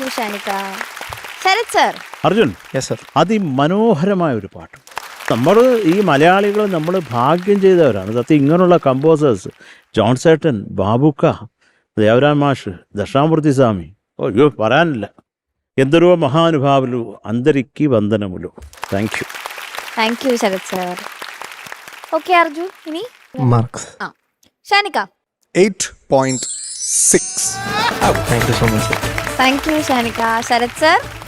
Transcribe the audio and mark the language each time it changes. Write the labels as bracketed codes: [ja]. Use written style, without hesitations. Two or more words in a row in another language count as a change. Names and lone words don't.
[ml] അർജുൻ, [en] yes sir. [ml] അതിമനോഹരമായ ഒരു പാട്ട്. നമ്മൾ ഈ മലയാളികൾ നമ്മൾ ഭാഗ്യം ചെയ്തവരാണ് സത്യം. ഇങ്ങനെയുള്ള കമ്പോസേഴ്സ് ജോൺസേട്ടൻ, ബാബുക്ക, ദേവരാൻ മാഷ്, ദക്ഷാമൂർത്തി സ്വാമി, അയ്യോ പറയാനില്ല. [te] ఎందరో మహానుభావులు అందరికీ వందనములు. [en] thank you. thank you Sharath sir. okay Arjun, ఇని మార్క్స్. షానిక 8.6. thank you so much sir. thank you Shanika. Sharath sir